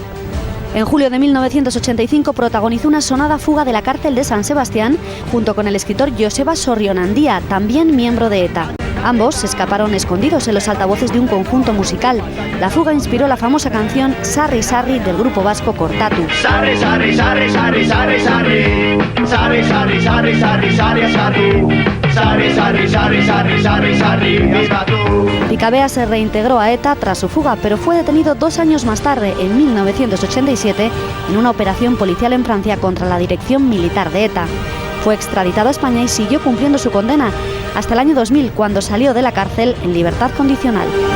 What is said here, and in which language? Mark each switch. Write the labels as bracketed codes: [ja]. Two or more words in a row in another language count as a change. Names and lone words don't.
[es] En julio de 1985 protagonizó una sonada fuga de la cárcel de San Sebastián junto con el escritor Joseba Sorrionandía, también miembro de ETA. Ambos se escaparon escondidos en los altavoces de un conjunto musical. La fuga inspiró la famosa canción Sarri Sarri del grupo vasco Cortatu. [eu] Sarri, sarri, sarri, sarri, sarri, sarri. Sarri, sarri, sarri, sarri, sarri, sarri. Sarri, sarri, sarri, sarri, sarri, sarri. [es] Picabea se reintegró a ETA tras su fuga, pero fue detenido 2 años más tarde, en 1987, en una operación policial en Francia contra la dirección militar de ETA. Fue extraditado a España y siguió cumpliendo su condena hasta el año 2000, cuando salió de la cárcel en libertad condicional.